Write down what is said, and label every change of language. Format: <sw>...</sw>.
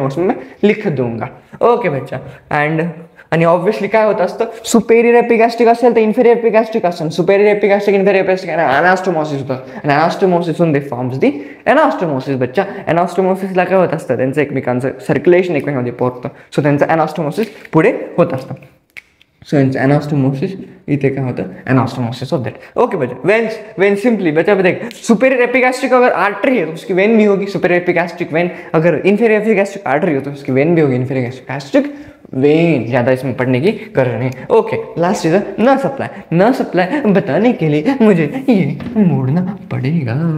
<hi>Notes में मैं लिख दूंगा, ओके बच्चा।</hi> <mr>एंड आणि ऑब्वियसली काय होत असतं, सुपेरियर एपिगॅस्ट्रिक असेल तर इन्फेरियर एपिगॅस्ट्रिक असेल, सुपेरियर एपिगॅस्ट्रिक इन्फेरियर एपिगॅस्ट्रिक अनास्टोमोसिस होतं, आणि अनास्टोमोसिसहून</mr> <en>They forms the anastomosis.</en> <mr>बच्चा अनास्टोमोसिसला काय होत असतं, त्यांचं एकमेकांचं सर्क्युलेशन एकमेकांमध्ये पोहोचतं, सो त्यांचं अनास्टोमोसिस पुढे होत असतं।</mr> <hi>सो एनास्टोमोसिस इथे क्या होता है, एनास्टोमोसिस ऑफ दैट। ओके बच्चा, वेन सिंपली बच्चा देख, सुपेरियर एपिगैस्ट्रिक अगर आर्टरी है तो उसकी वेन भी होगी सुपेरियर एपिगैस्ट्रिक वेन, अगर इन्फेरियर एपिगैस्ट्रिक आर्टरी हो तो उसकी वेन भी होगी इन्फेरियर एपिगैस्ट्रिक वेन। ज्यादा इसमें पढ़ने की जरूरत नहीं। ओके, लास्ट इज न सप्लाई बताने के लिए मुझे ये मोड़ना पड़ेगा।</hi>